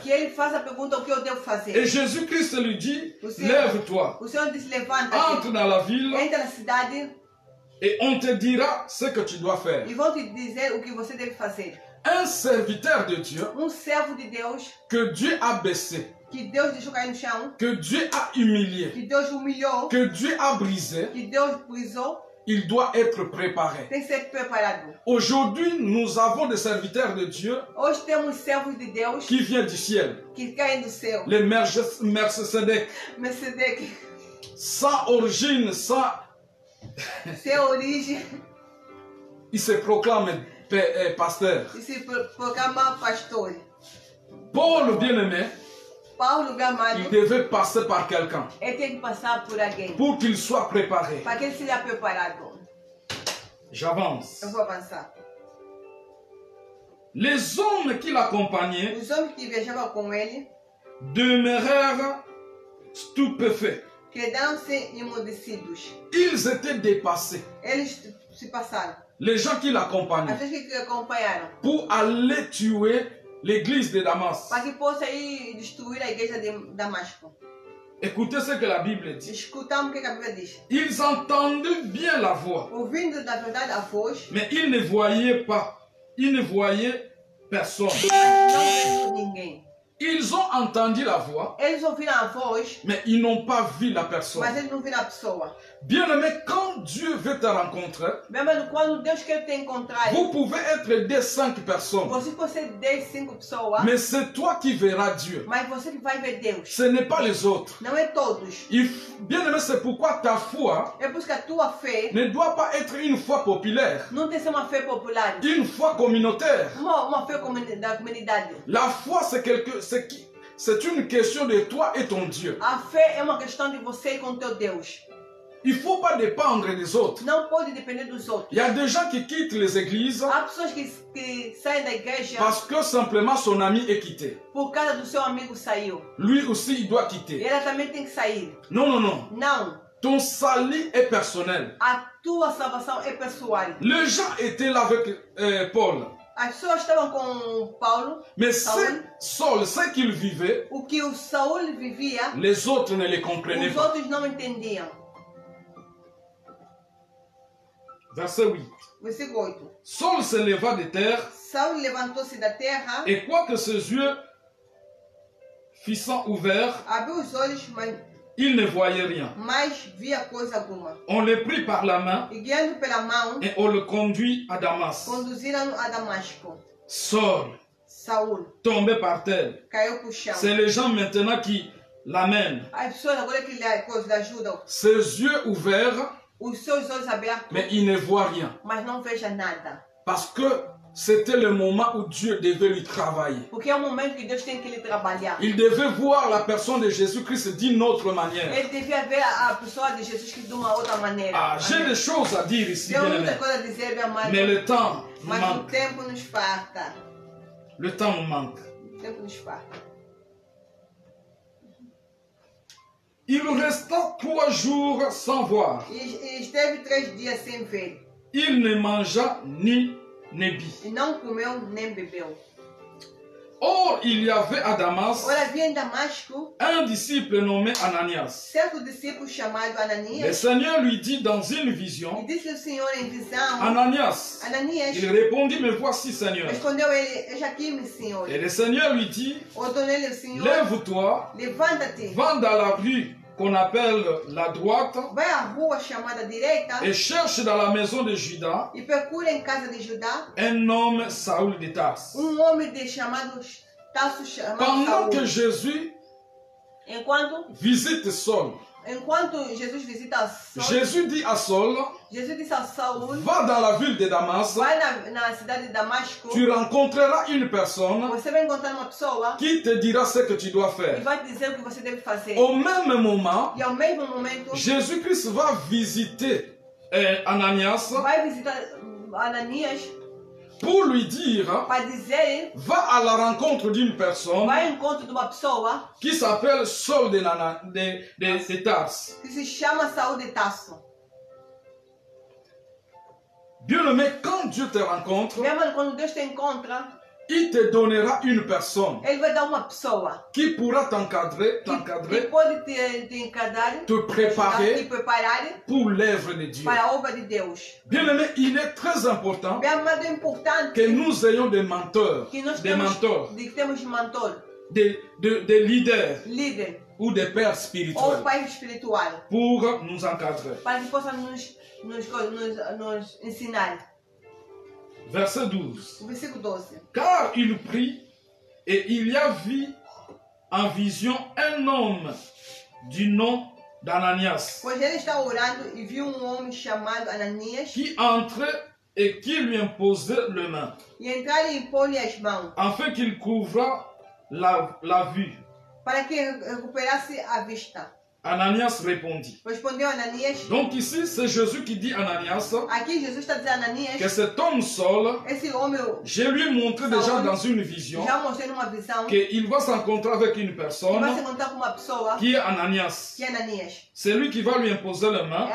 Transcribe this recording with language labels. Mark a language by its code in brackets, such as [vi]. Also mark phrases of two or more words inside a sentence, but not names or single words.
[pt] que ele faz a pergunta o que eu devo fazer. [fr] Et Jésus-Christ lui dit, [pt] Você- [fr] lève-toi, [pt] O Senhor disse, levanta-te, [fr] entre dans la ville [pt] entra na cidade [fr] et on te dira ce que tu dois faire. [pt] e vão te dizer o que você deve fazer. [fr] Un serviteur de Dieu [pt] Servo de Deus, [fr] que Dieu a baissé, [pt] que Deus deixou cair no chão, [fr] que Dieu a humilié, [pt] que Deus humilhou, [fr] que Dieu a brisé, [pt] que Deus brisou, [fr] il doit être préparé. [pt] tem que ser preparado. [fr] Aujourd'hui, nous avons des serviteurs de Dieu [pt] Hoje temos servos de Deus [fr] qui viennent du ciel, [pt] que caem do céu. [fr] les Melchisedec, [pt] Melquisedeque, [fr] sans origine, sans... [pt] sem origem, [fr] Ils se proclament pasteur. [pt] e se proclama pastor. [fr] Paul, bien-aimé, [pt] Paulo, meu [fr] il [pt] amado, [fr] devait passer par quelqu'un [pt] ele tem que passar por alguém [fr] pour qu'il soit préparé. [pt] para que ele seja preparado. [fr] J'avance. [pt] Eu vou avançar. [fr] Les hommes qui l'accompagnaient [pt] Os homens que viajavam com ele [fr] demeurèrent stupéfaits. [pt] quedaram-se emudecidos. [fr] Ils étaient dépassés. [pt] Eles se passaram. [fr] Les gens qui [pt] As [fr] l'accompagnaient [pt] pessoas que acompanharam. [fr] pour aller tuer l'église de Damas. [pt] Para que possa ir destruir a igreja de Damasco. [fr] Écoutez ce que la Bible dit. [pt] Escutamos o que a Bíblia diz. [fr] Ils entendaient bien la voix, [pt] Ouvindo da verdade a voz, [fr] mais ils ne voyaient pas. Ils ne voyaient personne. [pt] não viram ninguém. [fr] Ils ont entendu la voix, [pt] Eles ouviram a voz, [fr] mais ils n'ont pas vu la personne. [pt] mas eles não viram a pessoa. [fr] Bien-aimé, quand Dieu veut te rencontrer, [pt] Meu amado, quando Deus quer te encontrar, [fr] vous pouvez être des 5 personnes, [pt] você pode ser 10, 5 pessoas, [fr] mais c'est toi qui verras Dieu. [pt] mas você que vai ver Deus. [fr] Ce n'est pas les autres. [pt] Não é todos. [fr] Bien-aimé, c'est pourquoi ta foi [pt] É por isso que a tua fé [fr] ne doit pas être une foi populaire, [pt] não tem que ser uma fé popular, [fr] une foi communautaire. [pt] uma fé da comunidade. [fr] La foi, c'est une question de toi et ton Dieu. [pt] A fé é uma questão de você e com teu Deus. [fr] Il ne faut pas dépendre des autres. [pt] Não pode depender dos outros. [fr] Il y a des gens qui quittent les églises [pt] Há pessoas que saem da igreja [fr] parce que simplement son ami est quitté. [pt] por causa do seu amigo saiu. [fr] Lui aussi, il doit [pt] E [fr] quitter. [pt] ela também tem que sair. [fr] Non, non, non. [pt] Não. [fr] Ton salut est personnel. [pt] A tua salvação é pessoal. [fr] Les gens étaient là avec Paul. [pt] As pessoas estavam com Paulo. [fr] Mais Saul, ce qu'il vivait, [pt] o que o Saul vivia, [fr] les autres ne les comprenaient [pt] os [fr] pas. [pt] outros não entendiam. [fr] Verset 8. [pt] Versículo 8. [fr] Saul se leva de terre [pt] Saul levantou-se da terra, [fr] et quoique ses yeux fissant ouverts, [pt] abriu os olhos, [fr] il ne voyait rien. [pt] mas via coisa alguma. [fr] On le prit par la main [pt] E guiando pela mão, [fr] et on le conduit à Damas. [pt] conduziram-no a Damasco. [fr] Saul, [pt] Saul [fr] tombé par terre. [pt] caiu para o chão. [fr] C'est les gens maintenant qui l'amènent. [pt] As pessoas agora que lhe ajudam, [fr] Ses yeux ouverts, [pt] os seus olhos abertos, [fr] mais il ne voit rien. [pt] mas não veja nada. [fr] Parce que c'était le moment où Dieu devait lui travailler. [pt] Porque é o momento que Deus tem que lhe trabalhar. [fr] Il devait voir la personne de Jésus-Christ d'une autre manière. [pt] Ele devia ver a pessoa de Jesus Cristo de uma outra maneira. [fr] Ah, j'ai des choses à dire ici, [pt] Tem [fr] bien-aimés. [pt] muita coisa a dizer, meu amado, [fr] Mais le temps nous [pt] mas o [fr] manque. [pt] tempo nos falta. [fr] Le temps nous manque. [pt] O tempo nos falta. [fr] Il resta 3 jours sans voir. [pt] E esteve 3 dias sem ver. [fr] Il ne mangea ni ne but. [pt] E não comeu nem bebeu. [fr] Or, il y avait à Damas [pt] Ora, havia em Damasco [fr] un disciple nommé Ananias. [pt] certo discípulo chamado [fr] Le [pt] Ananias. [fr] Seigneur lui dit dans une [pt] E [fr] vision, [pt] disse o Senhor em visão, [fr] Ananias. [pt] Ananias [fr] Il répondit, me voici, Seigneur. [pt] respondeu ele, eis aqui, meu Senhor. [fr] Et le Seigneur lui dit, [pt] Ordenou-lhe o Senhor, [fr] lève-toi, [pt] levanta-te, [fr] va dans la rue qu'on appelle la droite [pt] vai à rua chamada direita [fr] et cherche dans la maison de Judas [pt] e procura em casa de Judá [fr] un homme Saoul de Tarse. [pt] homem chamado Tarso chamado [fr] Pendant que [pt] Saul. [fr] Jésus visite Saul, [pt] Enquanto Jesus visita Saul, [fr] Jésus dit à Saul, [pt] Jesus disse a Saul, [fr] va dans la ville de Damas, [pt] vai na cidade de Damasco, [fr] tu rencontreras une personne [pt] você vai encontrar uma pessoa [fr] qui te dira ce que tu dois [pt] e [fr] faire. [pt] vai te dizer o que você deve fazer. [fr] Au même moment, [pt] E ao mesmo momento, [fr] Jésus-Christ va visiter Ananias [pt] vai visitar Ananias [fr] pour lui dire, [pt] para dizer, [fr] va à la rencontre d'une personne [pt] vai ao encontro de uma pessoa [fr] qui s'appelle Saul de Tarse. [pt] que se chama Saul de Tarso. [fr] Bien-aimé, quand Dieu te rencontre, [pt] Meu irmão, quando Deus te encontra, [fr] il te donnera une personne [pt] Ele vai dar uma pessoa [fr] qui pourra t'encadrer, [pt] que pode te encarar, [fr] te [pt] te [fr] préparer [pt] preparar [fr] pour l'œuvre de Dieu. [pt] para a obra de Deus. [fr] Bien-aimé, il est très important [pt] Meu amado, é importante [fr] que nous ayons des mentors, [pt] que nós [fr] des mentors, [pt] temos mentor, [fr] des leaders [pt] líder [fr] ou des pères [pt] ou [fr] spirituels [pt] pai espiritual [fr] pour nous encadrer. [pt] para que possa nos ensinar. [fr] Verset 12. [pt] Versículo 12. [fr] Car il prit et il y a vu en vision un homme du nom d'Ananias [pt] Pois ele está orando e viu homem chamado Ananias [fr] qui entrait et qui lui imposait les mains [pt] e entrar e impor-lhe as mãos [fr] afin qu'il couvra la vue. [pt] para que recuperasse a vista. [fr] Ananias répondit. [pt] Respondeu Ananias. [fr] Donc ici, c'est Jésus qui dit à Ananias [pt] Aqui Jesus está dizendo a Ananias, [fr] que cet homme Saul, [pt] esse homem [fr] je lui ai montré déjà dans une vision [pt] já mostrei numa visão [fr] qu'il va se rencontrer avec une [pt] que [fr] personne [pt] vai se encontrar com uma pessoa [fr] qui est Ananias. [pt] que é Ananias. [fr] C'est lui qui va lui imposer les mains,